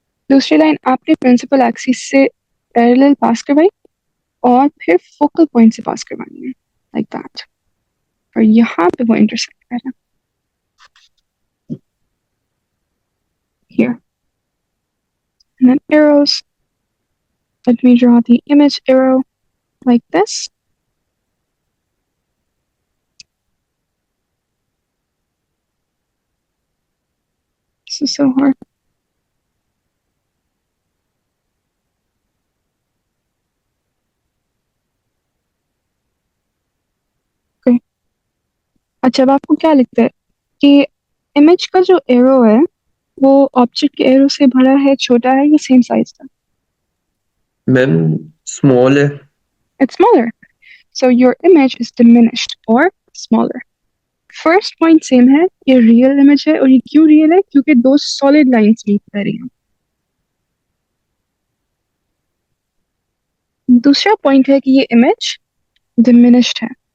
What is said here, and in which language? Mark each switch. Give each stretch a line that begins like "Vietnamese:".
Hindi: दूसरी लाइन आपने principal axis से पैरेलल पास करवाई और फिर फोकल पॉइंट से पास करवानी है, लाइक दैट। और यहाँ पे वो इंटरसेक्ट कर रहा है,
English: here, and then arrows. Let me draw the image arrow like this. This is so hard. Okay.
Hindi: अच्छा, अब आपको क्या लगता है कि इमेज का जो एरो है वो ऑब्जेक्ट के एरो से बड़ा है, छोटा है, या सेम साइज का? मैम स्मॉल है।
English: It's smaller. So your image is diminished or smaller.
Hindi: First point same है, ये रियल इमेज है। और ये क्यों रियल है? क्योंकि दो सॉलिड लाइंस मीट कर रही हैं। दूसरा पॉइंट है कि ये इमेज डिमिनिश्ड है।